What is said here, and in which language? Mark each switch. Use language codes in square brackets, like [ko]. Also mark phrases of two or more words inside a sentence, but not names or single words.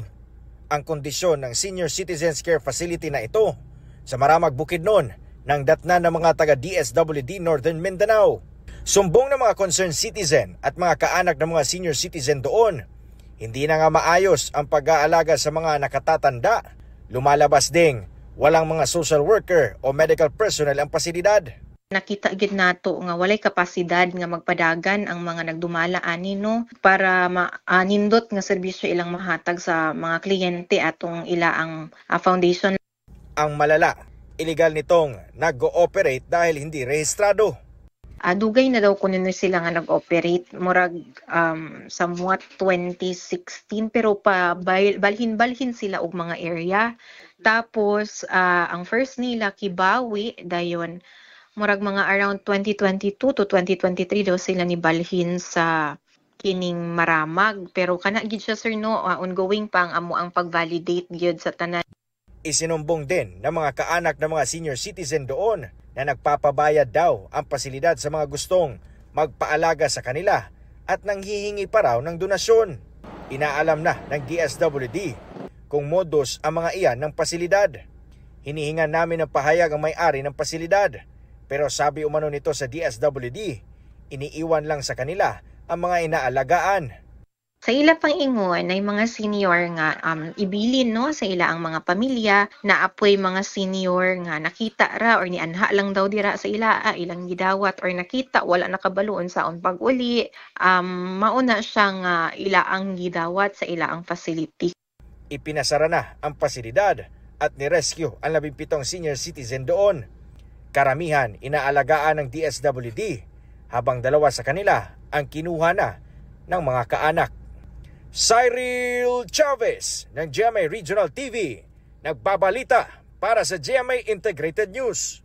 [tl] Ang kondisyon ng Senior Citizens Care Facility na ito sa Maramag, Bukidnon ng datna ng mga taga-DSWD Northern Mindanao. Sumbong ng mga [en] concerned citizen [tl] at mga kaanak ng mga [en] senior citizen [tl] doon, hindi na nga maayos ang pag-aalaga sa mga nakatatanda. Lumalabas ding walang mga [en] social worker [tl] o [en] medical personnel [tl] ang pasilidad. [ceb] Nakita gid nato nga walay kapasidad nga magpadagan ang mga nagdumala ani no para nindot nga serbisyo ilang mahatag sa mga kliyente atong ilaang foundation. [tl] Ang malala, illegal nitong nag-ooperate dahil hindi rehistrado. [ceb] Dugay na daw kuno sila nga nag-operate murag somewhat 2016 pero pa balhin sila og mga area. Tapos ang first nila Kibawi dayon murag mga around 2022 to 2023 daw sila ni balhin sa kining Maramag, pero kana gid siya sir no, ongoing pa ang pag-validate gyud sa tanan. [tl] Isinumbong din ng mga kaanak ng mga [en] senior citizen [tl] doon na nagpapabayad daw ang pasilidad sa mga gustong magpaalaga sa kanila at nanghihingi pa raw ng donasyon. Inaalam na ng DSWD kung modus ang mga iyan ng pasilidad. Hinihingan namin ng pahayag ang may-ari ng pasilidad, pero sabi umano nito sa DSWD, iniiwan lang sa kanila ang mga inaalagaan. [ceb] Sa ila pang ingon ay mga senior nga ibilin no sa ila ang mga pamilya na apoy mga senior nga nakita ra or nianha lang daw dira sa ila ilang gidawat or nakita wala nakabaloon saon pag-uli mauna siya nga ila ang gidawat sa ila ang facility. [tl] Ipinasara na ang pasilidad at ni-rescue ang 17 [en] senior citizen [tl] doon. Karamihan inaalagaan ng DSWD habang 2 sa kanila ang kinuha na ng mga kaanak. Cyril Chavez ng GMA Regional TV, nagbabalita para sa GMA Integrated News.